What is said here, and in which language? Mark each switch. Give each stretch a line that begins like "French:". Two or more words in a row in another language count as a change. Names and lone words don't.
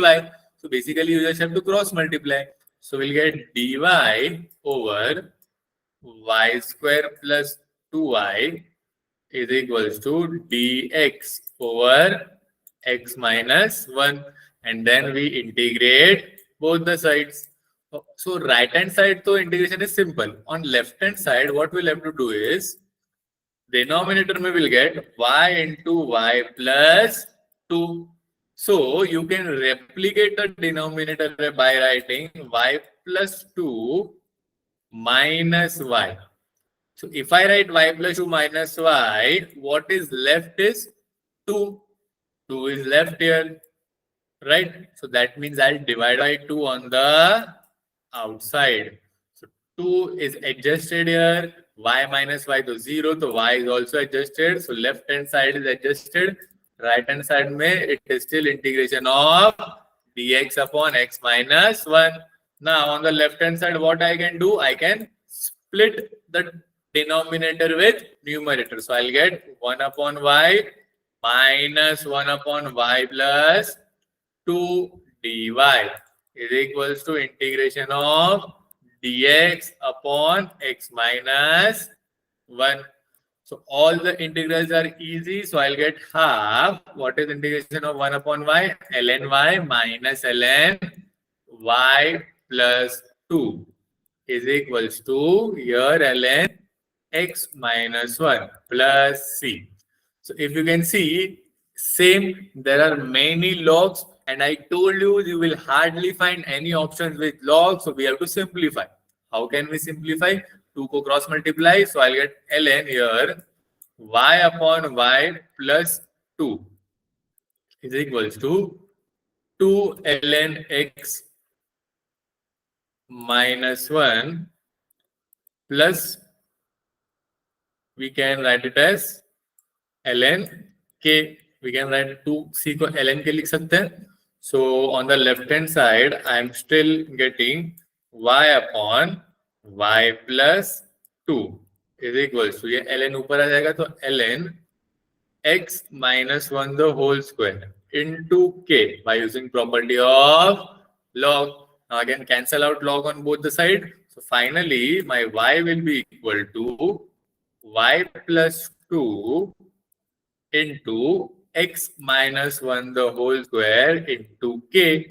English: So basically you just have to cross multiply. So we'll get dy over y square plus 2y is equals to dx over x minus 1, and then we integrate both the sides. So right hand side, so integration is simple. On left hand side, what we'll have to do is denominator में will get y into y plus 2. So you can replicate the denominator by writing y plus 2 minus y. So if I write y plus 2 minus y, what is left is 2. 2 is left here, right? So that means I'll divide by 2 on the outside. So 2 is adjusted here. Y minus y to 0. So y is also adjusted. So left hand side is adjusted. Right hand side mein it is still integration of dx upon x minus 1. Now on the left hand side, what I can do? I can split the denominator with numerator. So I'll get 1 upon y minus 1 upon y plus 2 dy is equals to integration of dx upon x minus 1. So all the integrals are easy. So I'll get half. What is integration of 1 upon y? ln y minus ln y plus 2 is equals to here ln x minus 1 plus c. So if you can see, same, there are many logs, and I told you you will hardly find any options with logs, so we have to simplify. How can we simplify? 2 को cross multiply, so I'll get ln here y upon y plus 2 is equals to 2 ln x minus 1 plus, we can write it as ln k. We can write 2c को ln k
Hindi: लिख सकते हैं.
English: So on the left hand side, I am still getting y upon y plus 2 is equals to,
Hindi: ये ln ऊपर आ जाएगा तो
English: ln x minus 1 the whole square into k by using property of log. Now again cancel out log on both the side. So finally my y will be equal to y plus 2 into x minus 1 the whole square into k.